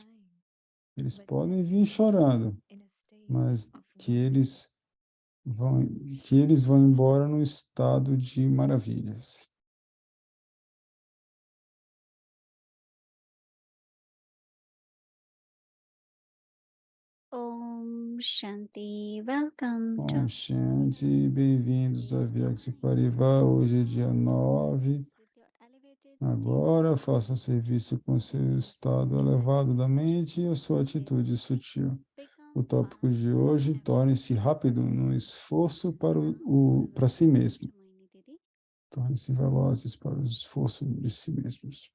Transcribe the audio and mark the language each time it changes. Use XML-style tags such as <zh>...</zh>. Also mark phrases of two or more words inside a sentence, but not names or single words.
<pt>Eles podem vir chorando, mas vão, que eles vão embora no estado de maravilhas.</pt> <en>Shanti. Welcome</en> <sa>Om</sa> <en>to</en> <sa>Shanti,</sa> <pt>bem-vindos a</pt> <en>Stay</en> <pt>Vyakti Parivar, hoje é dia 9.</pt> <en>with your elevated</en> <pt>Agora faça serviço com seu estado elevado da mente e a sua atitude sutil. O</pt> <en>become</en> <pt>tópico</pt> <en>fast</en> <pt>de</pt> <en>in</en> <pt>hoje, torne-se</pt> <en>everyday</en> <pt>rápido no</pt> <en>process.</en> <pt>esforço para</pt> <en>Now,</en> <pt>para si mesmo. Moini Didi. Torne-se velozes para o esforço de si mesmos.</pt>